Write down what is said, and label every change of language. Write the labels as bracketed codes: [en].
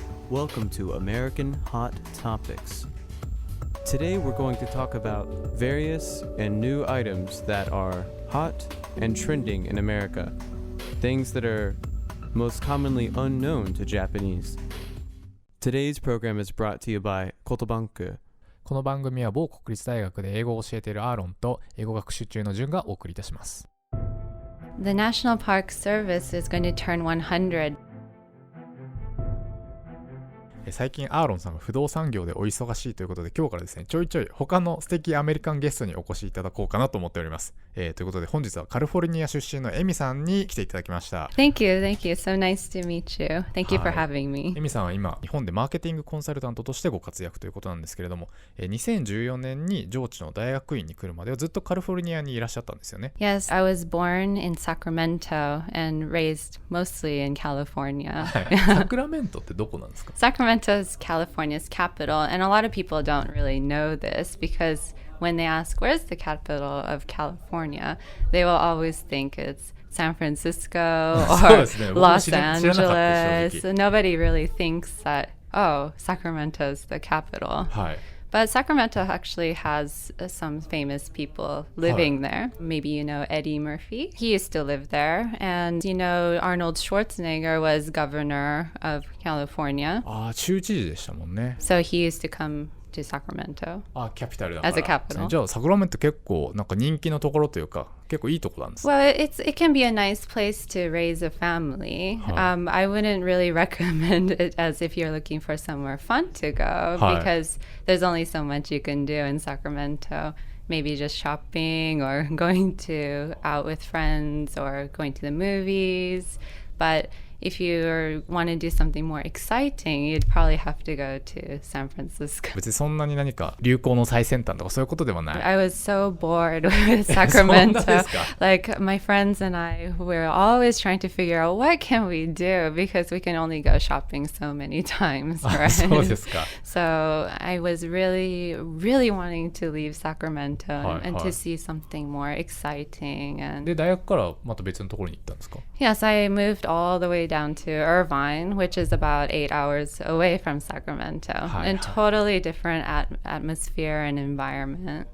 [en] Welcome to American Hot Topics. Today we're going to talk about various and new items that are hot and trending in America, things that are most commonly unknown to Japanese. Today's program is brought to you by Kotobanku. [ja] この番組は某国立大学で英語を教えているアーロンと英語学習中のジュンがお送りいたします。 [en] The National Park Service is going to turn 100. [ja] 最近アーロンさんが不動産業でお忙しいということで今日からですねちょいちょい他の素敵アメリカンゲストにお越しいただこうかなと思っております、ということで本日はカリフォルニア出身のエミさんに来ていただきました。 [en] Thank you. So nice to meet you. Thank you for having me. [ja] エミさんは今日本でマーケティングコンサルタントとしてご活躍ということなんですけれども、2014年に上智の大学院に来るまではずっとカリフォルニアにいらっしゃったんですよね。 [en] Yes, I was born in Sacramento and raised mostly in California. [ja] サクラメントってどこなんですか？ [en] Sacramento is California's capital, and a lot of people don't really know this because when they ask where's the capital of California, they will always think it's San Francisco or Los Angeles. Nobody really thinks that, oh, Sacramento is the capital. But Sacramento actually has some famous people living there. Maybe you know Eddie Murphy. He used to live there. And you know Arnold Schwarzenegger was governor of California. [ja] 州知事でしたもんね。 [en] So he used to come to Sacramento. [ja] キャピタルだから。 [en] As a capital. [ja] じゃあサクラメント結構なんか人気のところというか結構いいところなんです。 [en] Well, it can be a nice place to raise a family. I wouldn't really recommend it as if you're looking for somewhere fun to go because there's only so much you can do in Sacramento. Maybe just shopping or going out with friends or going to the movies. But if you want to do something more exciting, you'd probably have to go to San Francisco. [ja] 別にそんなに何か流行の最先端とかそういうことではない。 [en] I was so bored with Sacramento. [ja] そうですか。 [en] Like my friends and I were always trying to figure out what can we do because we can only go shopping so many times, right? [ja] そうですか。 [en] So I was really wanting to leave Sacramento and to see something more exciting. And [ja] で大学からまた別のところに行ったんですか？ [en] Yes, I moved all the way down to Irvine, which is about 8 hours away from Sacramento. And totally different atmosphere and environment.